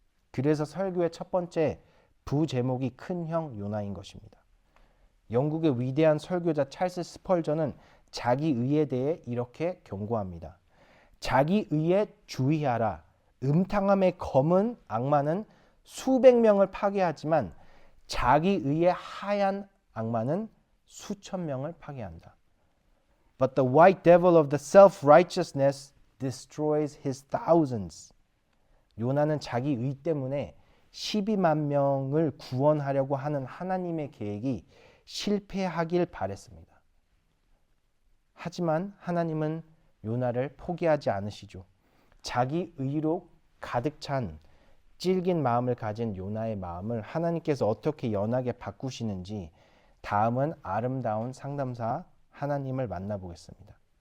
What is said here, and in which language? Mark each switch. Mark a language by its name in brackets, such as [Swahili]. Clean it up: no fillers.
[Korean] 그래서 설교의 첫 번째 부제목이 큰형 요나인 것입니다. 영국의 위대한 설교자 찰스 스펄전은 자기 의에 대해 이렇게 경고합니다. 자기 의에 주의하라. 음탕함의 검은 악마는 수백 명을 파괴하지만 자기 의의 하얀 악마는 수천 명을 파괴한다. [English] But the white devil of the self-righteousness destroys his thousands. [Korean] 요나는 자기 의 때문에 12만 명을 구원하려고 하는 하나님의 계획이 실패하길 바랬습니다. 하지만 하나님은 요나를 포기하지 않으시죠. 자기 의로 가득 찬 질긴 마음을 가진 요나의 마음을 하나님께서 어떻게 연하게 바꾸시는지 다음은 아름다운 상담사 하나님을 만나보겠습니다.